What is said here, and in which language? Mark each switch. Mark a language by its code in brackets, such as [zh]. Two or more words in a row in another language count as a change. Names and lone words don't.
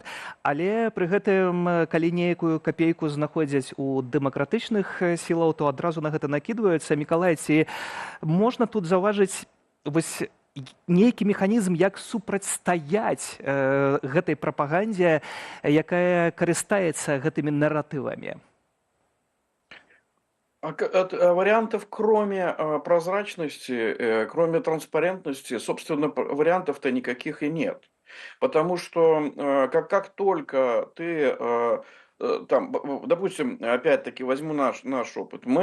[be] Але пры гэтым, калі нейкую капейку знаходзяць у дэмакратычных сілаў, то адразу на гэта накідваюцца. Мікалай, ці можна тут заўважыць нейкі механізм, як супрацьстаяць гэтай прапагандзе, якая карыстаецца гэтымі наратывамі? [ru] Вариантов, кроме прозрачности, кроме транспарентности, собственно, вариантов-то никаких и нет. Потому что как только ты там, допустим, опять-таки возьму наш опыт.